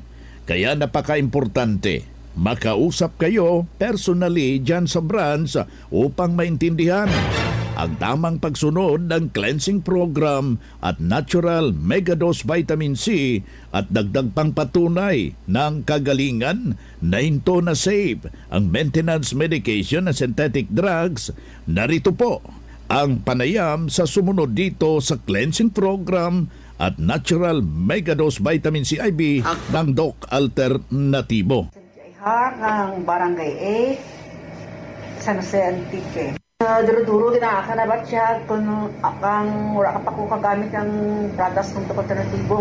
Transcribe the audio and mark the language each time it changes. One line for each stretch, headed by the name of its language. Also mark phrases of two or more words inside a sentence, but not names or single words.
Filipino: Kaya napaka-importante, makausap kayo personally dyan sa branch upang maintindihan ang tamang pagsunod ng
English: cleansing program
Filipino: at
English: natural megadose vitamin C
Filipino: at dagdag pang patunay ng kagalingan na hinto na safe ang
English: maintenance medication
Filipino: na
English: synthetic drugs.
Filipino: Narito po ang panayam sa sumunod dito sa
English: cleansing program
Filipino: at
English: natural megadose vitamin C
Filipino: IB ng Doc Alternatibo. Ang Barangay 8, San Jose Antique.
Hiligaynon: Duro-duro ginaakan na ba siya kung wala ka pa ko kagamit ng products ng Doc Alternatibo.